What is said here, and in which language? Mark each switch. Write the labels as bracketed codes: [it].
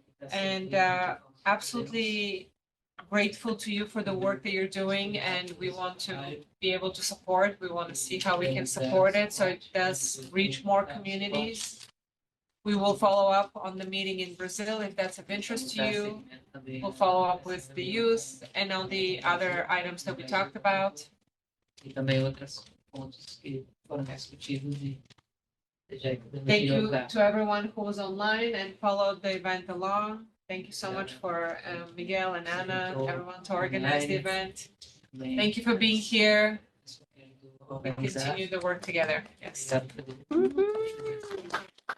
[en] And absolutely grateful to you for the work that you're doing, and we want to be able to support. We want to see how we can support it so it does reach more communities. We will follow up on the meeting in Brazil if that's of interest to you. We'll follow up with the youth and on the other items that we talked about. [pt] E também outros pontos que foram discutidos e [en] Thank you to everyone who was online and followed the event along. Thank you so much for Miguel and Anna, everyone to organize the event. Thank you for being here. We continue the work together. Yes.